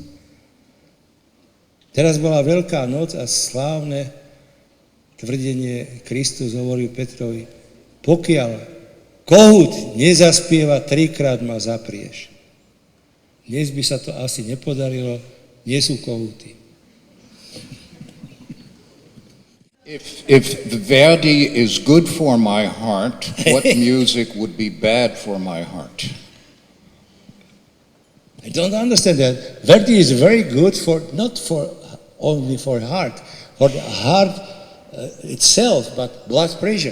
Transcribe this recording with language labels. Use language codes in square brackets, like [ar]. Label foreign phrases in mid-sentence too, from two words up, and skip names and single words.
[sk] Teraz bola Veľká noc a slávne tvrdenie Kristus hovoril Petrovi, pokiaľ kohút nezaspieva, 3-krát ma zaprieš. Dnes by sa to asi nepodarilo, nie sú kohúty. [en] If Verdi is good for my heart, what music would be bad for my heart? I don't understand that. Verdi is very good not only for heart, for the heart itself, but blood pressure.